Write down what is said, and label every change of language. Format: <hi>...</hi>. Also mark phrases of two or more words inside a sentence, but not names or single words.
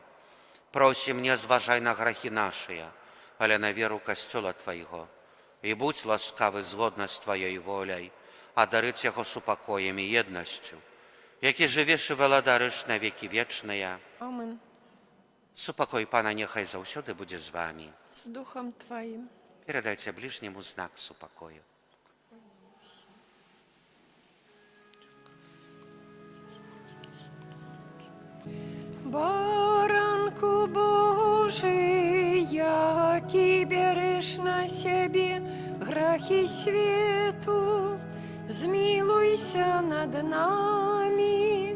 <be>Просім, не зважай на грахі нашыя, але на веру касцёла Твайго, і будь ласкавы згодна з Тваёй воляй, адарыць яго супакоем і еднасцю, які жывеш і валадарыш на векі вечныя. Amen. Супакой Пана няхай заўсёды будзе з вамі.</be> <ru>С Духом Твоим.</ru> <be>Перадайце ближняму знак супакою.</be> <uk>Баранку Божий, який береш на себе грахи свету, змилуйся над нами.</uk>